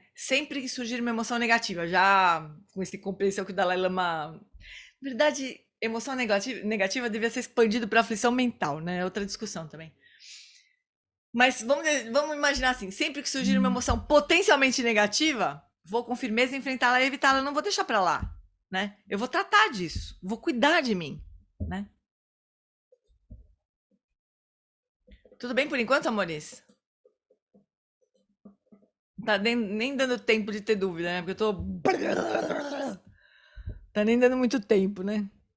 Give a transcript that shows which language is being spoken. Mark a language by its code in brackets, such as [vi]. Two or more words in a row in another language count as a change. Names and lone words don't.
[pt] Sempre que surgir uma emoção negativa, já com esse compreensão que o Dalai Lama, na verdade, emoção negativa devia ser expandido para aflição mental, né? É outra discussão também. Mas vamos imaginar assim, sempre que surgir uma emoção potencialmente negativa, vou com firmeza enfrentá-la e evitá-la, não vou deixar para lá, né? Eu vou tratar disso, vou cuidar de mim, né? Tudo bem por enquanto, amores? Tá nem dando tempo de ter dúvida, né? Porque eu tô. Tá nem dando muito tempo, né?